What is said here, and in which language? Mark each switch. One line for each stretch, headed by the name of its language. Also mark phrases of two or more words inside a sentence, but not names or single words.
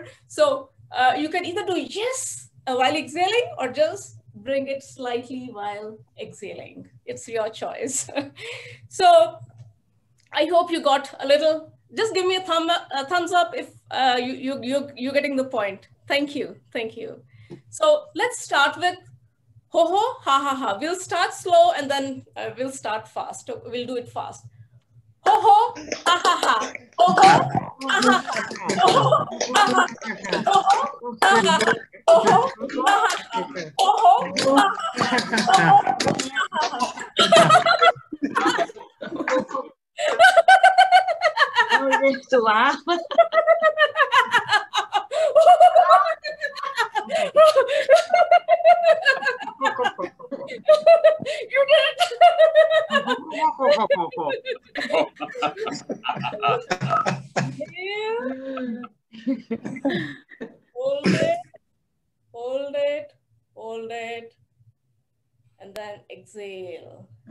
English: So you can either do yes while exhaling or just bring it slightly while exhaling. It's your choice. So I hope you got a little, just give me a thumbs up if you're getting the point. Thank you, thank you. So let's start with ho ho ha ha ha. We'll start slow and then we'll start fast. We'll do it fast. Ho ho ha ha ha. Ho ho ha ha ha. Ho ho ha ha ha. Ho ho ha ha ha. Ho ho ha ha ha. Ho ho ha ha ha. Oh, you have to laugh. You did it. Hold it, hold it, hold it, and then exhale.